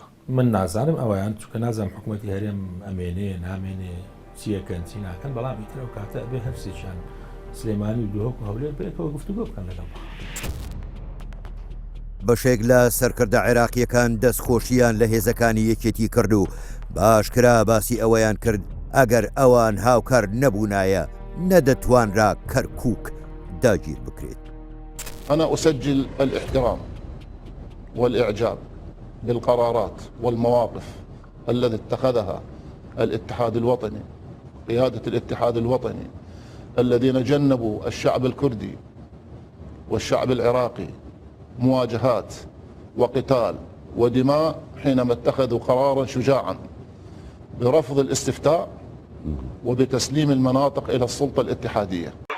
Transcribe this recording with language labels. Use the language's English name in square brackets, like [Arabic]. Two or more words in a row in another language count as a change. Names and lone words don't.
[Central Kurdish] من نازانم ئەویان چونکە نازانم حکوومەتی هەرێم ئەمێنێ نامێنێ چیەکەن چی ناکەن بەڵام ئیترە و کاتە بێ هەرسێکیان سلێمانی و دووهۆک و هەولێر بێتەوە گفتوگۆ بکەن لەگەڵ. بەشێک لە سەرکردە عێراقیەکان دەستخۆشییان لە هێزەکانی یەکێتی کرد و باشکرا باسی ئەوەیان کرد ئەگەر ئەوان هاوکار نەبوونایە نەدەتوانرا کەرکووک داگیر بکرێت. [Arabic] أنا أسجل الاحترام والإعجاب بالقرارات والمواقف التي اتخذها الاتحاد الوطني قيادة الاتحاد الوطني الذين جنبوا الشعب الكردي والشعب العراقي مواجهات وقتال ودماء حينما اتخذوا قرارا شجاعا برفض الاستفتاء وبتسليم المناطق إلى السلطة الاتحادية.